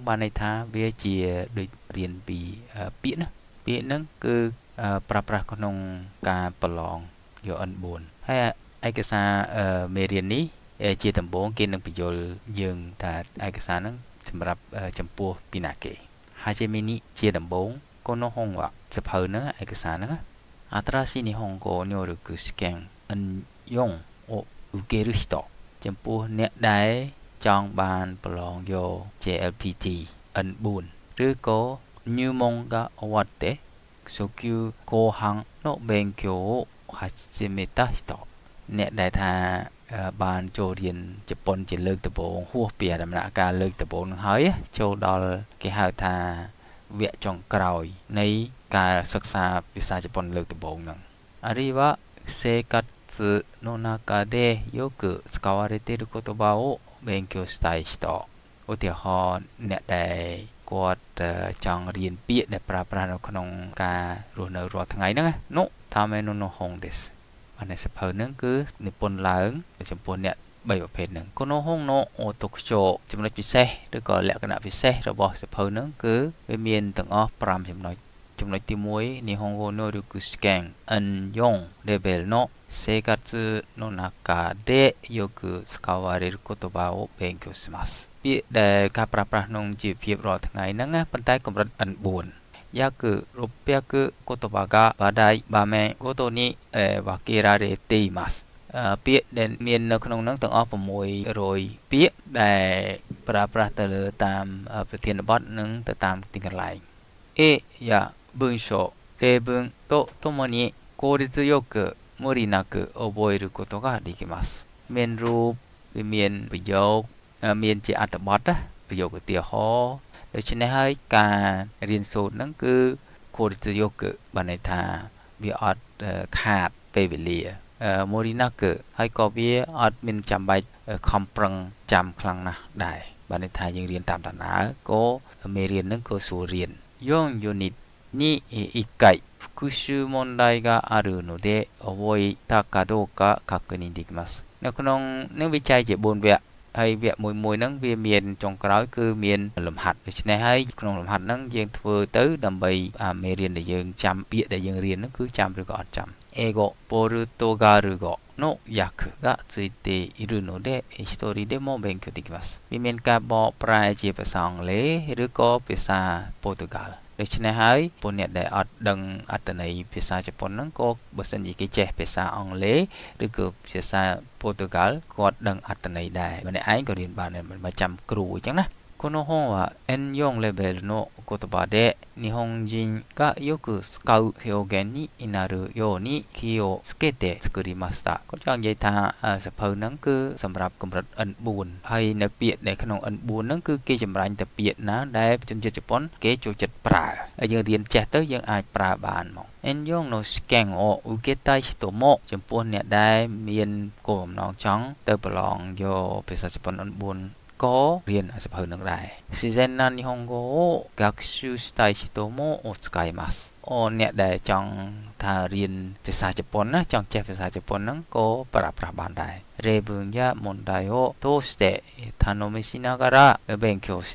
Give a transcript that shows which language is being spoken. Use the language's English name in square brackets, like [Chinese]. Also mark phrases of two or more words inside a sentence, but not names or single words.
[Khmer] បានន័យថាវាជាដូចរៀនពីពាក្យណាពាក្យហ្នឹងគឺប្រើប្រាស់ក្នុងការប្រឡងយក N4 ហើយឯកសារមេរៀននេះជាដំបូងគេនឹងបញ្យល់យើងថាឯកសារហ្នឹងសម្រាប់ចំពោះពីណាគេហើយជាមីនីជាដំបូង [Japanese] この本は [Khmer] សភៅហ្នឹងឯកសារហ្នឹង [Japanese] 新しい日本語能力試験 N4 を受ける人 [Khmer] ចំពោះអ្នកដែលចង់បានប្រឡងយក JLPT N4 ឬក៏ [Japanese] 入門が終わって初級後半の勉強を始めた人 [Khmer] អ្នកដែលថាបានចូលរៀនជប៉ុនជាលើកដំបូងហួសពី ដំណាក់កាលលើកដំបូងនឹងហើយចូលដល់គេហៅថាវគ្គចុងក្រោយនៃការសិក្សាភាសាជប៉ុនលើកដំបូងហ្នឹង [Japanese] あるいは生活の中でよく使われている言葉を勉強したい人 [Khmer] ឧទាហរណ៍អ្នកដែលគាត់ចង់រៀនពាក្យដែលប្រើប្រាស់នៅក្នុងការរស់នៅរាល់ថ្ងៃហ្នឹង នោះថាមេនុ [Japanese] の本です [Khmer] អានេះសភៅហ្នឹងគឺនិពន្ធឡើងចំពោះអ្នក3ប្រភេទហ្នឹង [Japanese] この本の特徴 [Khmer] ចំណុចពិសេសឬក៏លក្ខណៈពិសេសរបស់សភៅហ្នឹងគឺវាមានទាំងអស់5ចំណុចទី1 [Japanese] 日本語能力試験 N4 レベルの生活の中でよく使われる言葉を勉強します [Khmer] ពាក្យដែលការប្រើប្រាស់ក្នុងជីវភាពរាល់ថ្ងៃហ្នឹងណាប៉ុន្តែកម្រិត N4約 [Japanese] 600言葉が話題場面ごとに分けられています [Khmer] ពាក្យដែលមាននៅក្នុងហ្នឹងទាំងអស់600ពាក្យដែលប្រើប្រាស់ទៅលើ តាមប្រធានបទនិងទៅតាមទីកន្លែង [Japanese] 絵や文章例文とともに効率よく無理なく覚えることができます [Khmer] មានរូបវាមានប្រយោគមានជាអត្ថបទប្រយោគឧទាហរណ៍ដូច្នេះហើយការរៀនសូត្រហ្នឹងគឺគួរទៅយកបានន័យថាវាអត់ខាតពេលវេលាមូរីណាគឺហើយក៏វាអត់មានចាំបាច់ខំប្រឹងចាំខ្លាំងណាស់ដែរបានន័យថាយើងរៀនតាមដំណើរក៏ មេរៀនហ្នឹងក៏ស្រួលរៀន [Japanese] 4 ユニットに1回復習問題があるので覚えたかどうか確認できます [Khmer] នៅក្នុងនឹងវិច័យជា4វគ្គហើយវគ្គមួយហ្នឹងវាមានចុងក្រោយគឺមានលំហាត់ដូច្នេះហើយក្នុងលំហាត់ហ្នឹងយើងធ្វើទៅដើម្បីមេរៀនដែលយើងចាំពាក្យដែលយើងរៀនហ្នឹងគឺចាំឬក៏អត់ចាំ [Japanese] 英語ポルトガル語の訳がついているので一人でも勉強できます [Khmer] វាមានការបកប្រែជាភាសាអង់គ្លេសឬក៏ភាសាប៉ូទុយហ្គាល់ដូច្នេះហើយពួកអ្នកដែលអត់ដឹងអត្ថន័យភាសាជប៉ុនហ្នឹងក៏បើសិនជាគេចេះភាសាអង់គ្លេសឬក៏ភាសាប៉ូទុយហ្គាល់គាត់ដឹងអត្ថน័ยដែរម្នាក់ឯងក៏រៀនបានដែរមិនចាំគ្រូអញ្ចឹងណា [Japanese] この本は N4 レベルの言葉で日本人がよく使う表現になるように気をつけて作りました [Khmer] គាត់ចង់និយាយថាសភៅហ្នឹងគឺសម្រាប់កម្រិត N4 ហើយនៅពាក្យដែលក្នុង N4 ហ្នឹងគឺគេចម្រាញ់តែពាក្យណាដែលជនជាតិជប៉ុនគេចូលចិត្ត ប្រើហើយយើងរៀនចេះទៅយើងអាចប្រើបានមក [Japanese] N4の試験を受けたい人も [Khmer] ចំពោះអ្នកដែលមានគោលបំណងចង់ទៅប្រឡងយកភាសាជប៉ុន N4ក៏រៀនសភៅ នឹងដែរ [Japanese] 自然な日本語を学習したい人も使います [Khmer] អ្នកដែលចង់ថារៀនភាសាជប៉ុនណាចង់ចេះភាសា ជប៉ុនហ្នឹងក៏ប្រើប្រាស់បានដែរ [Japanese] 例文や問題を通して頼みしながら勉強して